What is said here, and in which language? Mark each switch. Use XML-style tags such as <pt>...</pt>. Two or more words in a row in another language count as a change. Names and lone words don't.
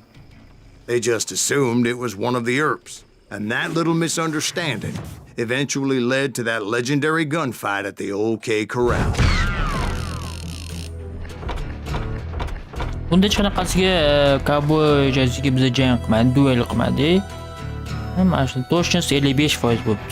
<en>They just assumed it was one of the Earps. And that little misunderstanding eventually led to that legendary gunfight at the OK Corral.</en> <uz>Bunda hech qanaqasiga qo'shingga biz jang qilmadik, duel qilmadik. Mana shu точность 55% bo'libdi.</uz>